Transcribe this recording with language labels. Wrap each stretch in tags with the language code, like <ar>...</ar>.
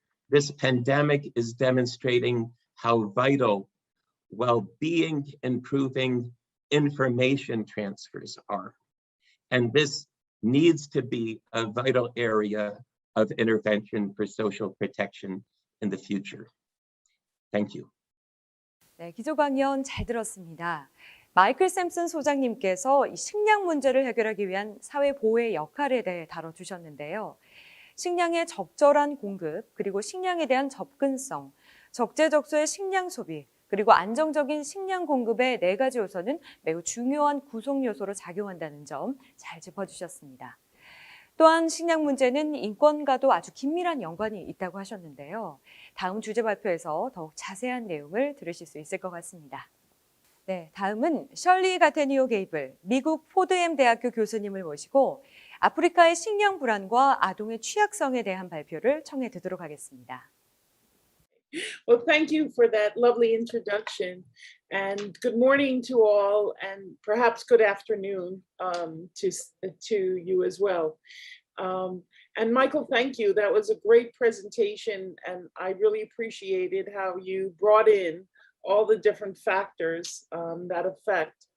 <en>This pandemic is demonstrating how vital well-being improving information transfers are. And this needs to be a vital area of intervention for social protection in the future. Thank you.</en> <ko>네, 기조 강연 잘 들었습니다. 마이클 샘슨 소장님께서 이 식량 문제를 해결하기 위한 사회 보호의 역할에 대해 다뤄주셨는데요. 식량의 적절한 공급, 그리고 식량에 대한 접근성, 적재적소의 식량 소비, 그리고 안정적인 식량 공급의 4가지 요소는 매우 중요한 구성 요소로 작용한다는 점 잘 짚어주셨습니다. 또한 식량 문제는 인권과도 아주 긴밀한 연관이 있다고 하셨는데요. 다음 주제 발표에서 더욱 자세한 내용을 들으실 수 있을 것 같습니다. 네, 다음은 셜리 가테니오 게이블, 미국 포드엠 대학교 교수님을 모시고 아프리카의 식량 불안과 아동의 취약성에 대한 발표를 청해 듣도록 하겠습니다.</ko> <en>Well, thank you for that lovely introduction, and good morning to all, and perhaps good afternoon to you as well. And Michael, thank you. That was a great presentation, and I really appreciated how you brought in all the different factors that affect.</en>